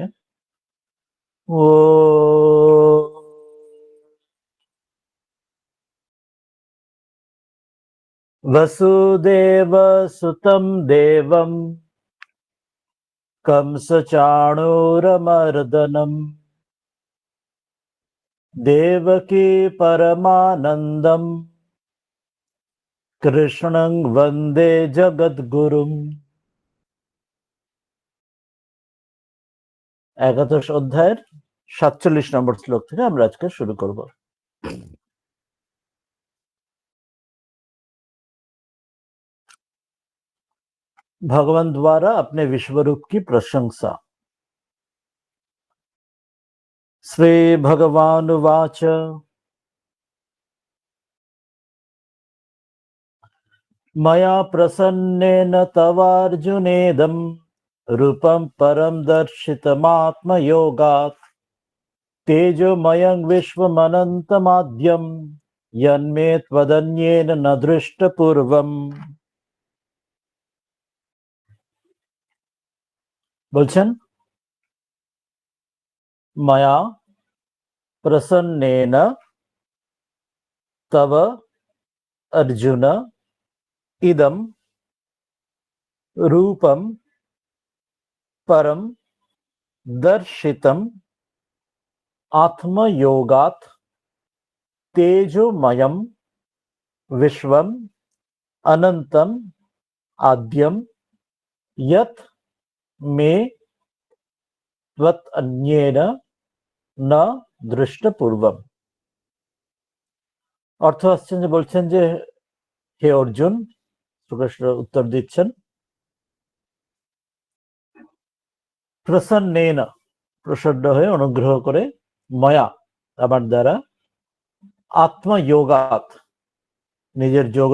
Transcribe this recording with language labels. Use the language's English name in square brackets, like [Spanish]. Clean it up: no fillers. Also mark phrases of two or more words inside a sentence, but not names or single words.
[Sanskrit] ओ वसुदेव सुतम देवम कंस चाणूरमर्दनम देवकी परमानन्दम कृष्णं वन्दे जगद्गुरुम। [Bangla] 11 অধ্যায়ের 47 নম্বর শ্লোক থেকে আমরা আজকে শুরু করব। [Hindi] भगवान द्वारा अपने विश्वरूप की प्रशंसा। [Sanskrit] श्री भगवानुवाच मया प्रसन्नेन तवार्जुनेदं रूपं परं दर्शितमात्मयोगात् तेजोमयं विश्वमनन्तमाद्यं यन्मे त्वदन्येन न दृष्टपूर्वम्। বলছেন माया प्रसन्नेन तव अर्जुन इदम रूपम परम दर्शितम आत्मयोगात् तेजोमयम विश्वम अनंतम आद्यम यत मे त्वत् अन्येन न दृष्टपूर्वम। [Bangla] অর্থ আসছেন যে বলছেন যে হে অর্জুন, শ্রীকৃষ্ণ উত্তর দিচ্ছেন, প্রসন্নেন প্রসন্ন হয়ে অনুগ্রহ করে, ময়া আমার দ্বারা, আত্মযোগাৎ নিজের যোগ